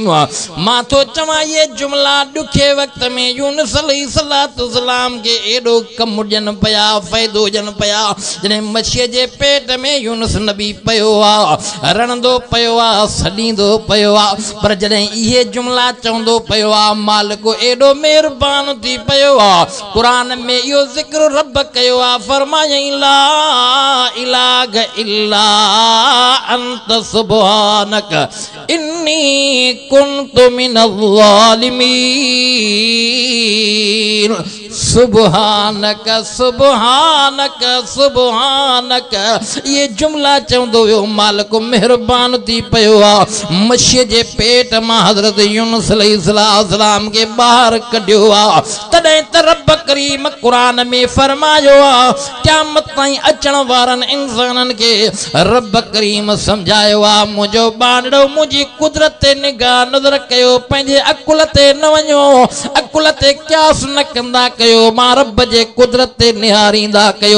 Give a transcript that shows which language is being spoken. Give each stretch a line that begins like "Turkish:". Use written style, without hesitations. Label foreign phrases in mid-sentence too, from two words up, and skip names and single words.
Sindhi: मां तो चवां ये जुमला ॾुखे वक़्त में यूनुस अलैहिस्सलाम के एॾो कम ॾियनि पिया, फ़ाइदो ॾियनि पिया। जॾहिं मछीअ जे पेट में यूनुस नबी पियो आहे, रणंदो पियो आहे, सॾींदो पियो आहे, पर जॾहिं इहे जुमला चवंदो पियो आहे, मालिको एॾो महिरबान थी पियो आहे। क़ुरान में इहो ज़िक्र रब कयो आहे,
Arabic: फरमायई لا إله إلا أنت سبحانك إني كنت من الظالمين. سبحانك سبحانك سبحانك,
Sindhi: ये जुमला चवंदो वियो, मालिको महिरबान थी पियो आहे। मछीअ जे पेट मां हज़रत यूनुस अलैहिस्सलाम के ॿाहिरि कढियो आहे। तॾहिं त रब करीम क़ुरान में फरमायो आहे, क़यामत ताईं अचण वारनि इंसाननि खे रब करीम समझायो आहे, मुंहिंजो ॿारड़ो मुंहिंजी कुदरत ते निगाह नज़र कयो, पंहिंजे अकुल ते न वञो, अकुल ते क़यास न कंदा कयो, मां रब जे कुदरत ते निहारींदा कयो।